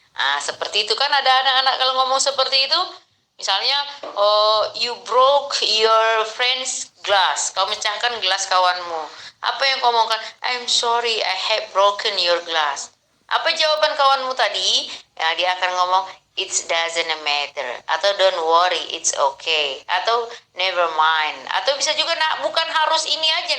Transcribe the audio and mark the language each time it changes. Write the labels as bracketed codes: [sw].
[id] Nah, seperti itu kan ada anak-anak kalau ngomong seperti itu. Misalnya, [en] oh, you broke your friend's glass. [id] Kau mecahkan gelas kawanmu. Apa yang kau ngomongkan? [en] I'm sorry, I have broken your glass. [id] Apa jawaban kawanmu tadi? Ya, dia akan ngomong, [en] it doesn't matter. [id] Atau [en] don't worry, it's okay. [id] Atau [en] never mind. [id] Atau bisa juga, nah, bukan harus ini aja.